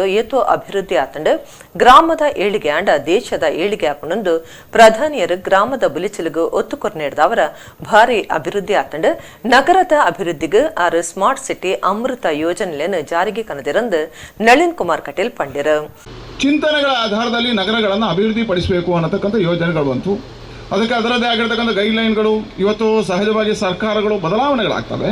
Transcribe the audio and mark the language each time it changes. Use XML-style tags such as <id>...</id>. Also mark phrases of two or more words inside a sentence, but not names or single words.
<tcy>ಏತೋ ಅಭಿವೃದ್ಧಿ ಆತಂಡು ಗ್ರಾಮದ ಏಳಿಗೆ ಆಂಡ ದೇಶದ ಏಳಿಗೆ ಆಪನೊಂದು ಪ್ರಧಾನಿಯರು ಗ್ರಾಮದ ಬುಲಿಚಲಿಗೂ ಒತ್ತುಕೊರ್ನೆಡ್ದ ಅವರ ಭಾರಿ ಅಭಿವೃದ್ಧಿ ಆತಂಡು ನಗರದ ಅಭಿವೃದ್ಧಿಗೆ ಆರು ಸ್ಮಾರ್ಟ್ ಸಿಟಿ ಅಮೃತ ಯೋಜನೆಯನ್ನು ಜಾರಿಗೆ ಕನದಿರಂದು ನಳಿನ್ ಕುಮಾರ್ ಕಟೀಲ್ ಪಂಡಿರು.</tcy> <kn>ಚಿಂತನೆಗಳ ಆಧಾರದಲ್ಲಿ ನಗರಗಳನ್ನು ಅಭಿವೃದ್ಧಿ ಪಡಿಸಬೇಕು ಅನ್ನತಕ್ಕಂಥ ಯೋಜನೆಗಳು ಬಂತು. ಅದಕ್ಕೆ ಅದರದ್ದೇ ಆಗಿರ್ತಕ್ಕಂಥ ಗೈಡ್ಲೈನ್ಗಳು ಇವತ್ತು ಸಹಜವಾಗಿ ಸರ್ಕಾರಗಳು ಬದಲಾವಣೆಗಳಾಗ್ತವೆ.</kn>